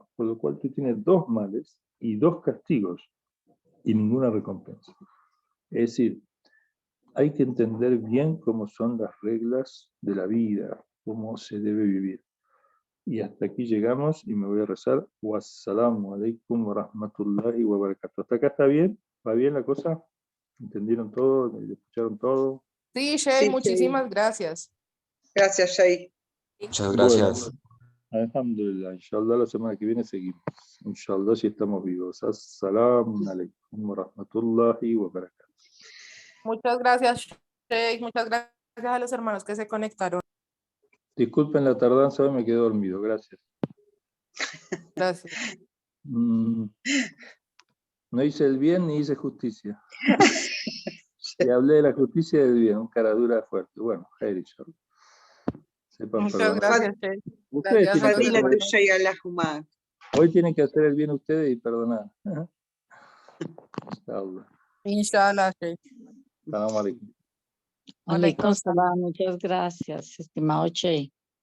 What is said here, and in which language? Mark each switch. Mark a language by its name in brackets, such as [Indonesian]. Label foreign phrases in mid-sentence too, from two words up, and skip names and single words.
[Spanish] Por lo cual tú tienes 2 males y 2 castigos y ninguna recompensa. Es decir, hay que entender bien cómo son las reglas de la vida, cómo se debe vivir. Y hasta aquí llegamos y me voy a rezar. [Arabic] والسلام عليكم ورحمة الله وبركاته. [Spanish] ¿Hasta acá está bien? ¿Va bien la cosa? ¿Entendieron todo? ¿Escucharon todo? Sí, Shay, Sí, muchísimas gracias. Gracias, Jay. Muchas Bueno, gracias. alhamdulillah. Inshallah la semana que viene seguimos. Inshallah si estamos vivos. [Arabic] السلام عليكم ورحمة الله وبركاته. [Spanish] Muchas gracias, Shay. Muchas gracias a los hermanos que se conectaron. Disculpen la tardanza, hoy me quedé dormido. Gracias. Gracias. No hice el bien ni hice justicia. Y hablé de la justicia y del bien, un cara dura fuerte. Bueno, Jair, sepan Muchas perdonar. gracias, Shay. Ustedes Gracias tienen a que los Fadila hacer, hermanos. tuya y Allahumma. hoy tienen que hacer el bien ustedes y perdonar. Inshallah. Inshallah, Shay. [Arabic] سلام عليكم. Alaikum عليكم السلام, [Spanish] muchas gracias, estimado Che.